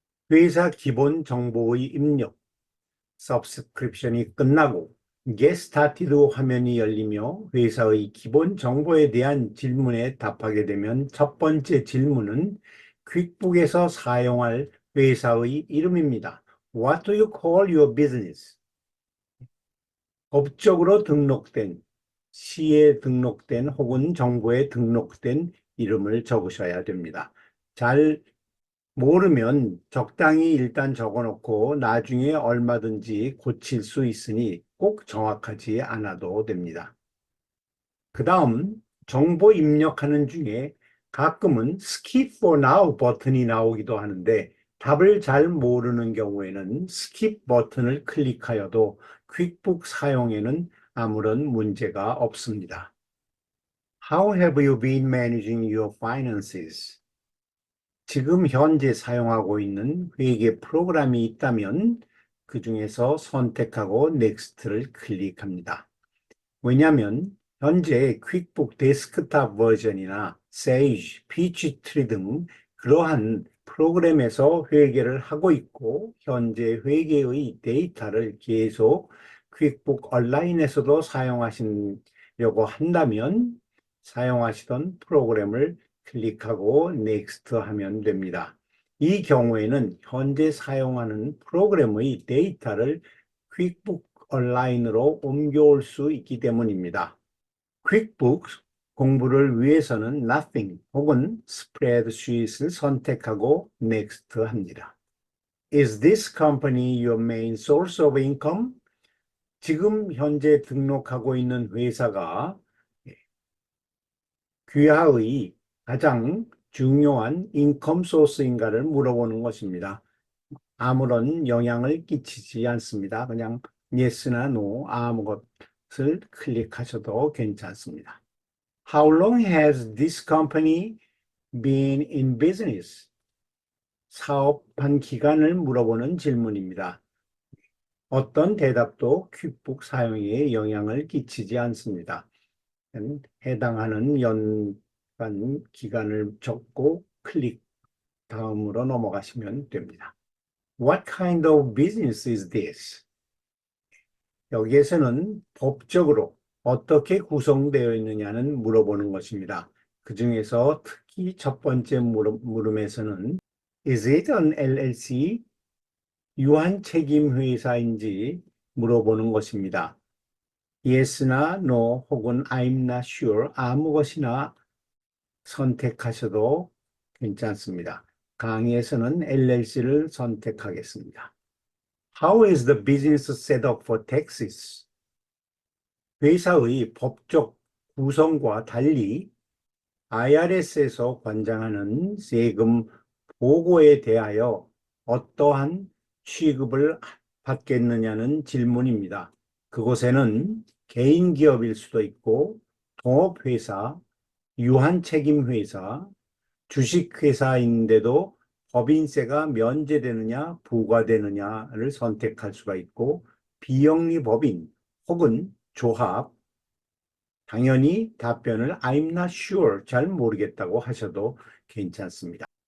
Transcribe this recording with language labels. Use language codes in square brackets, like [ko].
[ko] 회사 기본 정보의 입력, 서브스크립션이 끝나고 Get Started 화면이 열리며 회사의 기본 정보에 대한 질문에 답하게 되면 첫 번째 질문은 퀵북에서 사용할 회사의 이름입니다. [en] What do you call your business? [ko] 법적으로 등록된, 시에 등록된 혹은 정부에 등록된 이름을 적으셔야 됩니다. 잘 모르면 적당히 일단 적어놓고 나중에 얼마든지 고칠 수 있으니 꼭 정확하지 않아도 됩니다. 그 다음 정보 입력하는 중에 가끔은 Skip for Now 버튼이 나오기도 하는데 답을 잘 모르는 경우에는 Skip 버튼을 클릭하여도 퀵북 사용에는 아무런 문제가 없습니다. [en] How have you been managing your finances? [ko] 지금 현재 사용하고 있는 회계 프로그램이 있다면 그 중에서 선택하고 넥스트를 클릭합니다. 왜냐하면 현재 퀵북 데스크탑 버전이나 세이지, 피치트리 등 그러한 프로그램에서 회계를 하고 있고 현재 회계의 데이터를 계속 퀵북 온라인에서도 사용하시려고 한다면 사용하시던 프로그램을 클릭하고 넥스트 하면 됩니다. 이 경우에는 현재 사용하는 프로그램의 데이터를 퀵북 온라인으로 옮겨올 수 있기 때문입니다. 퀵북스 공부를 위해서는 Nothing 혹은 Spreadsheet을 선택하고 Next 합니다. [en] Is this company your main source of income? [ko] 지금 현재 등록하고 있는 회사가 귀하의 가장 중요한 인컴 소스인가를 물어보는 것입니다. 아무런 영향을 끼치지 않습니다. 그냥 yes나 no 아무것을 클릭하셔도 괜찮습니다. [en] How long has this company been in business? [ko] 사업한 기간을 물어보는 질문입니다. 어떤 대답도 퀵북 사용에 영향을 끼치지 않습니다. 해당하는 연간 기간을 적고 클릭 다음으로 넘어가시면 됩니다. [en] What kind of business is this? [ko] 여기에서는 법적으로 어떻게 구성되어 있느냐는 물어보는 것입니다. 그 중에서 특히 첫 번째 물음에서는 [en] Is it an LLC? [ko] 유한 책임 회사인지 물어보는 것입니다. Yes나 No 혹은 [en] I'm not sure [ko] 아무 것이나 선택하셔도 괜찮습니다. 강의에서는 LLC를 선택하겠습니다. [en] How is the business set up for taxes? [ko] 회사의 법적 구성과 달리 IRS에서 관장하는 세금 보고에 대하여 어떠한 취급을 받겠느냐는 질문입니다. 그곳에는 개인 기업일 수도 있고 동업회사, 유한책임회사, 주식회사인데도 법인세가 면제되느냐 부과되느냐를 선택할 수가 있고 비영리 법인 혹은 조합, 당연히 답변을 [en] I'm not sure, [ko] 잘 모르겠다고 하셔도 괜찮습니다.